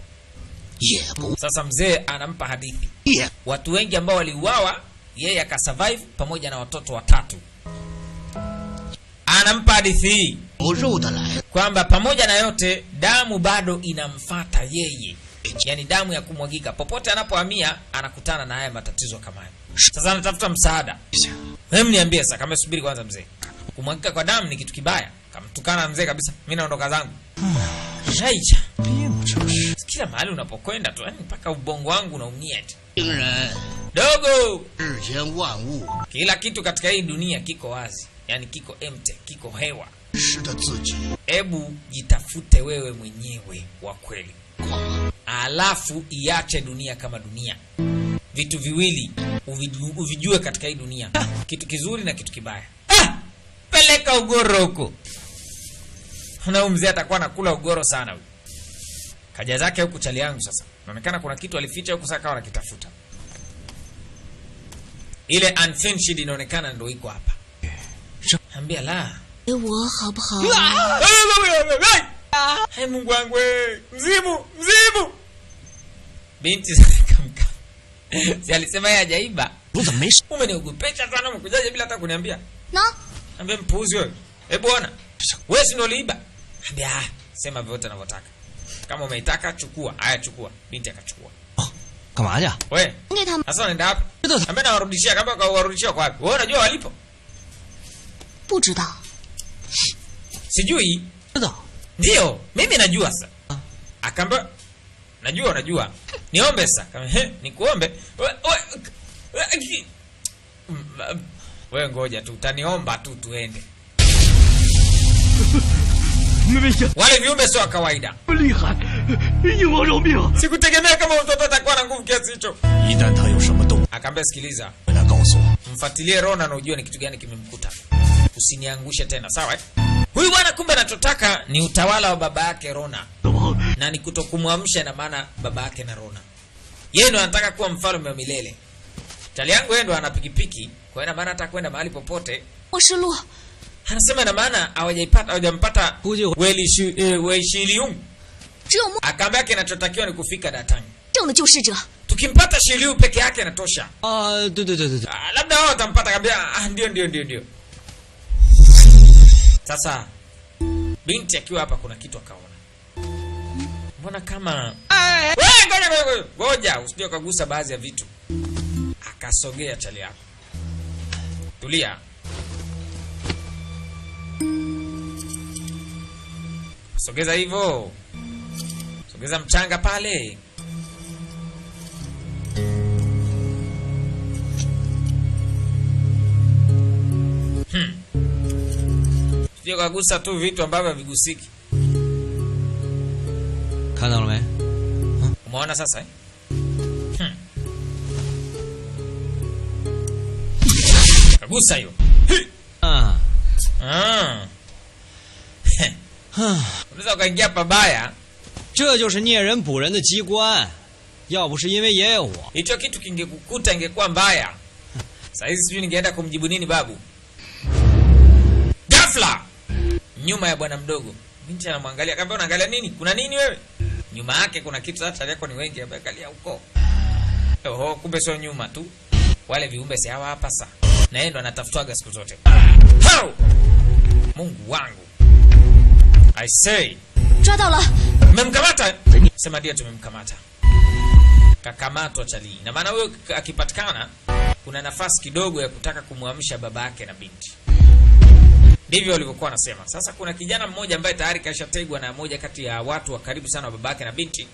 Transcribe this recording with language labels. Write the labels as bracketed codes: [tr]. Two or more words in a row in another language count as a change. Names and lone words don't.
[zh] 也不 [sw] Sasa mzee anampa hadithi. [zh] 也 [sw] Watu wengi ambao waliuawa, yeye akasurvive pamoja na watoto watatu. Anampa hadithi hii [zh] 有肉的来， [sw] kwamba pamoja na yote damu bado inamfata yeye, yaani damu ya kumwagika. Popote anapohamia anakutana na haya matatizo kama haya. Sasa anatafuta msaada. Hebu niambie sasa, kama subiri kwanza mzee. Kumwagika kwa damu ni kitu kibaya. Kamtukana mzee kabisa. Mimi naondoka zangu. Shaicha. Kila mahali unapokwenda tu, yani mpaka ubongo wangu unaumia eti. [zh] 病人 [sw] Dogo, [zh] 世间万物 [sw] kila kitu katika hii dunia kiko wazi. Yaani kiko empty, kiko hewa. [zh] 识得自己 [sw] Ebu jitafute wewe mwenyewe wa kweli. Alafu iache dunia kama dunia. Vitu viwili uvijue katika hii dunia. Kitu kizuri na kitu kibaya. Peleka ugoro huko. Na mzee atakuwa anakula ugoro sana huyu. Kaja zake huku chali yangu sasa. Inaonekana kuna kitu alificha huku sasa kawa anakitafuta. Ile unfinished inaonekana ndio iko hapa. Ambia la. [zh] 给我好不好？ [sw] Hai Mungu wangu wewe. Mzimu. Binti zikamka. Si alisema yeye hajaiba. [zh] 我怎么没事？ [sw] Umeniogopesha sana, umekujaje bila hata kuniambia? [zh] 喏， [sw] Ambia mpuuzi wewe. Hebu ona. Wewe si ndio uliiba? Ambia sema vyote unavyotaka. Kama umeitaka chukua. Haya chukua. Binti akachukua. [zh] 干嘛去？ [sw] Wewe. [zh] 给他们 [sw] Sasa unaenda wapi? Ambia nawarudishia, kama kawarudishia kwa wapi? Wewe unajua walipo? [zh] 不知道。 [sw] Sijui. [zh] 知道。 [sw] Ndio, mimi najua sasa. Akaambia unajua. Niombe sasa. Kama nikuombe. Wewe ngoja tu, utaniomba tu tuende. Wale viumbe sio kawaida. [zh] 厉害，鹰王饶命！ [sw] Sikutegemea kama mtoto atakuwa na nguvu kiasi hicho. [zh] 一旦他有什么动， [sw] Akaambia sikiliza, [zh] 回来告诉我。 [sw] mfuatilie Rona na ujue ni kitu gani kimemkuta. Usiniangushe tena, sawa eh? Huyu bwana kumbe anachotaka ni utawala wa baba yake Rona. Na ni kutokumwamsha, na maana baba yake na Rona. Yeye ndo anataka kuwa mfalme wa milele. Chali yangu yeye ndo ana pikipiki, kwa hiyo maana hata kwenda mahali popote. [zh] 我是鹿， [sw] Anasema na maana hawajampata Wei Shiliung. [zh] 只有梦 [sw] Akaambia kinachotakiwa ni kufika Datang. [zh] 正的救世者。 [sw] Tukimpata Shiliu peke yake inatosha. [zh] 啊，对对对对对， [sw] Labda wao watampata. Akaambia ndio. Sasa binti akiwa hapa kuna kitu akaona. Mbona kama wewe ngoja usije ukagusa baadhi ya vitu. Akasogea chali yako. Tulia. Sogeza hivyo. Sogeza mchanga pale. Sio kagusa tu vitu ambavyo havigusiki. [zh] 看到了没？ [sw] Umeona sasa eh? Kagusa hiyo. 啊， Unaweza ukaingia pabaya. [zh] 这就是猎人捕人的机关，要不是因为爷爷我， [sw] Hicho kitu kingekukuta ingekuwa mbaya. Sasa hizi sijui ningeenda kumjibu nini babu. Ghafla nyuma ya bwana mdogo, binti anamwangalia, akamwambia unaangalia nini? Kuna nini wewe? Nyuma yake kuna kitu, hata yako ni wengi, angalia huko. Oho, kumbe sio nyuma tu. Wale viumbe si hawa hapa sasa. Na yeye ndo anatafutwaga siku zote. Hao! Mungu wangu. [en] I say. [zh] 抓到了， [sw] Mmemkamata? Sema ndio tumemkamata. Kakamatwa chali. Na maana huyo akipatikana kuna nafasi kidogo ya kutaka kumwamsha baba yake na binti. Ndivyo walivyokuwa wanasema. Sasa kuna kijana mmoja ambaye tayari kashategwa na moja kati ya watu wa karibu sana wa babake na binti.